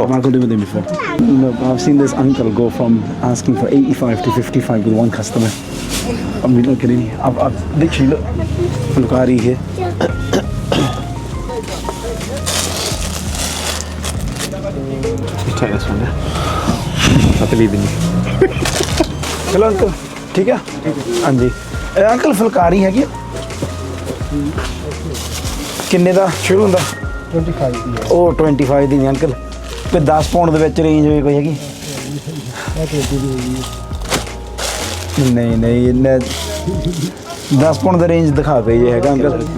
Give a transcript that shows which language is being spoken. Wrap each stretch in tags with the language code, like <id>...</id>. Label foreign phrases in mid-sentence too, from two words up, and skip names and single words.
<en>I've done with him before. No, I've seen this uncle go from asking for 85 to 55 with one customer. I mean, look at it. I've literally look. Fulkari here. You take this one, yeah? I believe in you. Hello, uncle.</en> <hi>ठीक है? हाँ जी.</hi> <pa>Uncle fulkari</pa> <hi>है क्या?</hi> <pa>ਕਿੰਨੇ ਦਾ ਸ਼ੁਰੂ ਹੁੰਦਾ? 25 ਦੀ. ਉਹ 25 ਦੀ ਨਹੀਂ ਅੰਕਲ. ਕੋਈ 10 ਪਾਉਂਡ ਦੇ ਵਿੱਚ ਰੇਂਜ ਹੋਈ ਕੋਈ ਹੈਗੀ? ਨਹੀਂ ਇਹਨੇ 10 ਪਾਉਂਡ ਦਾ ਰੇਂਜ ਦਿਖਾ ਦੇ ਜੇ ਹੈਗਾ ਅੰਕਲ.</pa>